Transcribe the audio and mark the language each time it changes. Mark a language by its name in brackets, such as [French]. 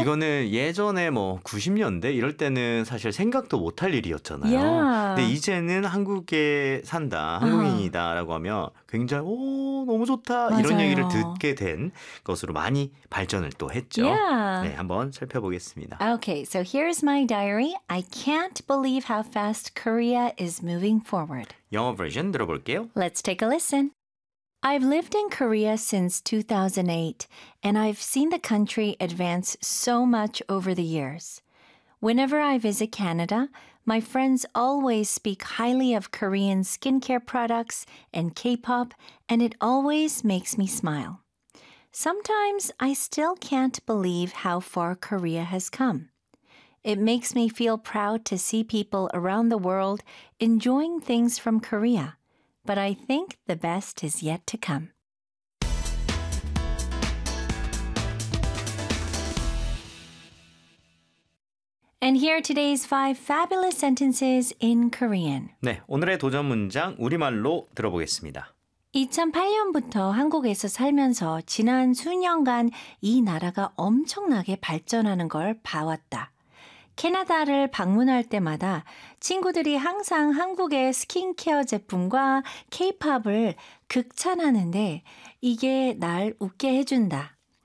[Korean] 이거는 예전에 뭐 90년대 이럴 때는 사실 생각도 못할 일이었잖아요. [English] Yeah. [Korean] 근데 이제는 한국에 산다, 한국인이다라고 하면 굉장히 오, 너무 좋다 이런 얘기를 맞아요. 듣게 된 것으로 많이 발전을 또 했죠. [English] Yeah. [Korean] 네, 한번 살펴보겠습니다. [English] Okay, so here's my diary. I can't believe how fast Korea is moving forward. [Korean] 영어 버전 들어볼게요. [English] Let's take a listen. I've lived in Korea since 2008, and I've seen the country advance so much over the years. Whenever I visit Canada, my friends always speak highly of Korean skincare products and K-pop, and it always makes me smile. Sometimes I still can't believe how far Korea has come. It makes me feel proud to see people around the world enjoying things from Korea, but I think the best is yet to come. And here are today's five fabulous sentences in Korean. [Korean] 네, 오늘의 도전 문장 우리말로 들어보겠습니다. 2008년부터 한국에서 살면서 지난 수년간 이 나라가 엄청나게 발전하는 걸 봐왔다. 캐나다를 방문할 때마다 친구들이 항상 한국의 스킨케어 제품과 케이팝을 극찬하는데 이게 날 웃게 해준다.